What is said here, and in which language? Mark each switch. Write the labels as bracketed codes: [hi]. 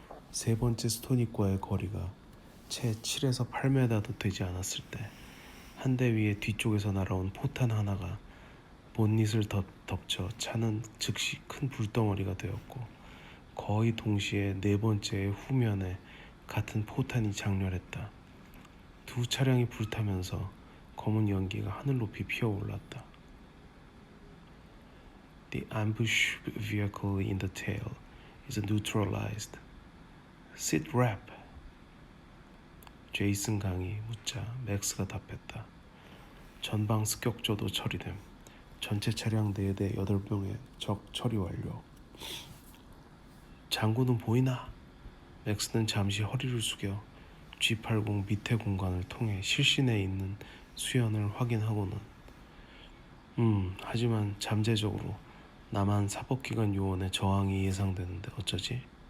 [ko] 세 번째 스토닉과의 거리가 채 7에서 8m도 되지 않았을 때 한 대 위에 뒤쪽에서 날아온 포탄 하나가 본닛을 덮쳐 차는 즉시 큰 불덩어리가 되었고, 거의 동시에 네 번째의 후면에 같은 포탄이 장렬했다. 두 차량이 불타면서 검은 연기가 하늘 높이 피어올랐다. [en] The ambush vehicle in the tail is neutralized. Sit rep. [ko] 제이슨 강이 묻자 맥스가 답했다. 전방 습격조도 처리됨. 전체 차량 4대 8명의 적 처리 완료. 장군은 보이나? 맥스는 잠시 허리를 숙여 G80 밑에 공간을 통해 실신에 있는 수연을 확인하고는 하지만 잠재적으로 남한 사법기관 요원의 저항이 예상되는데 어쩌지?